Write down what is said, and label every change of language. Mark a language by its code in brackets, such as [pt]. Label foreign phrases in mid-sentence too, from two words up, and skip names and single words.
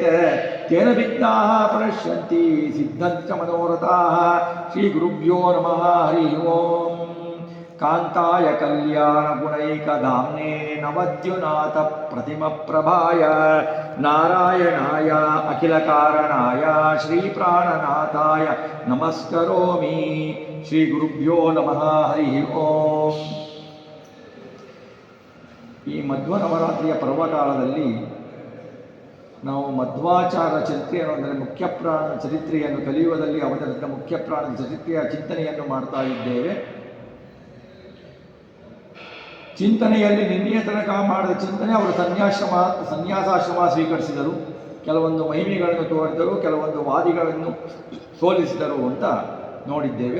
[sa] तेन विघ्नाः प्रणश्यन्ति सिद्धन्ति च मनोरथाः श्रीगुरुभ्यो नमः हरिः ओम् कान्ताय कल्याणगुणैकधाम्ने नवद्युनाथप्रतिमप्रभाय नारायणाय अखिलकारणाय श्रीप्राणनाथाय नमस्करोमि श्रीगुरुभ्यो नमः हरिः ओम् [kn] ಈ ಮಧ್ವ ನವರಾತ್ರಿಯ ಪರ್ವಕಾಲದಲ್ಲಿ ನಾವು ಮಧ್ವಾಚಾರ ಚರಿತ್ರೆಯನ್ನು ಅಂದರೆ ಮುಖ್ಯಪ್ರಾಣ ಚರಿತ್ರೆಯನ್ನು ಕಲಿಯುವುದಲ್ಲಿ ಅವತರಿಸಿದ ಮುಖ್ಯಪ್ರಾಣದ ಚರಿತ್ರೆಯ ಚಿಂತನೆಯನ್ನು ಮಾಡ್ತಾ ಇದ್ದೇವೆ. ಚಿಂತನೆಯಲ್ಲಿ ನಿನ್ನೆಯ ತನಕ ಮಾಡಿದ ಚಿಂತನೆ ಅವರು ಸನ್ಯಾಸಾಶ್ರಮ ಸ್ವೀಕರಿಸಿದರು, ಕೆಲವೊಂದು ಮಹಿಮೆಗಳನ್ನು ತೋರಿದರು, ಕೆಲವೊಂದು ವಾದಿಗಳನ್ನು ಸೋಲಿಸಿದರು ಅಂತ ನೋಡಿದ್ದೇವೆ.